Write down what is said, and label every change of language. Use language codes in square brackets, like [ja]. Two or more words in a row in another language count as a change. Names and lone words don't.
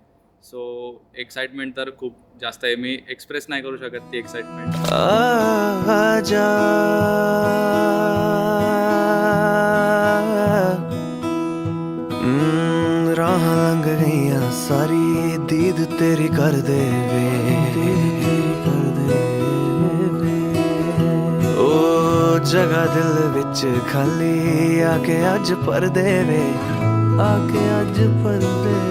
[mr] सो एक्साइटमेंट तर खूप जास्त आहे, मी एक्सप्रेस नाही करू शकत ती एक्साइटमेंट. [pa] ਰਾਹ ਲੰਘ ਗਈਆਂ ਸਾਰੀ ਦੀਦ ਤੇਰੀ ਕਰ ਦੇ ਵੇ, ਓ ਜਗ੍ਹਾ ਦਿਲ ਵਿਚ ਖਾਲੀ ਆਕੇ ਅੱਜ ਪਰ ਦੇ ਵੇ, ਆਕੇ ਅੱਜ ਪਰ ਦੇ.